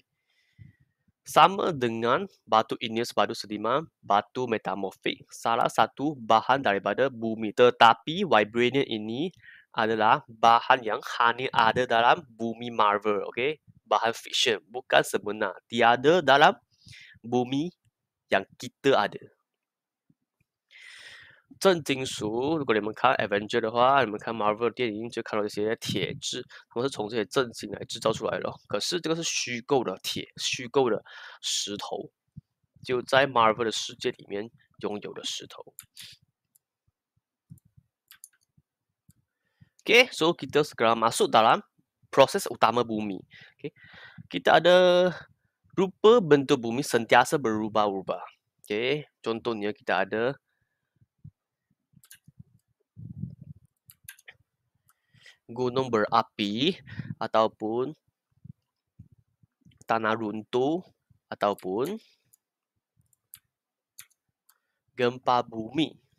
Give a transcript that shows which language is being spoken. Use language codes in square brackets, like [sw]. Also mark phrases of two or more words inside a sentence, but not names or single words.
[ms] Sama dengan batu igneous, batu sediman, batu metamorphic, salah satu bahan daripada bumi. Tetapi vibranium ini adalah bahan yang hanya ada dalam bumi Marvel, okay? Bahan fiction, bukan sebenar. Tiada dalam bumi yang kita ada. [zh] 正金属，如果你们看 Avenger 的话，你们看 Marvel 电影就看到这些铁质，他们是从这些正金来制造出来的。可是这个是虚构的铁，虚构的石头，就在 Marvel 的世界里面拥有的石头。 [ms] Okay, so kita sekarang masuk dalam proses utama bumi. Okay. Kita ada rupa bentuk bumi sentiasa berubah-ubah. Okay. Contohnya kita ada gunung berapi ataupun tanah runtuh ataupun gempa bumi.